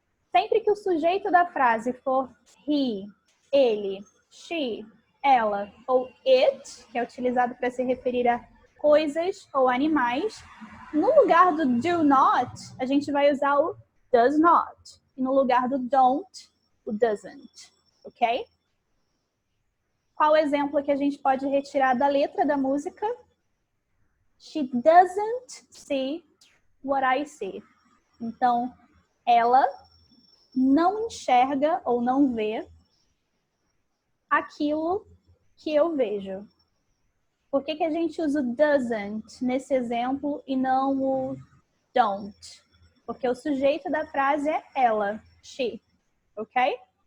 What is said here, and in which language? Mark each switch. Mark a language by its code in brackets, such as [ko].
[pt] Sempre que o sujeito da frase for he, ele, she, ela ou it, que é utilizado para se referir a coisas ou animais, no lugar do do not, a gente vai usar o does not. E no lugar do don't, o doesn't, ok? Qual exemplo que a gente pode retirar da letra da música? [en] She doesn't see what I see. [pt] Então, ela não enxerga ou não vê aquilo que eu vejo. Por que a gente usa o doesn't nesse exemplo e não o don't? Porque o sujeito da frase é ela, she. Ok?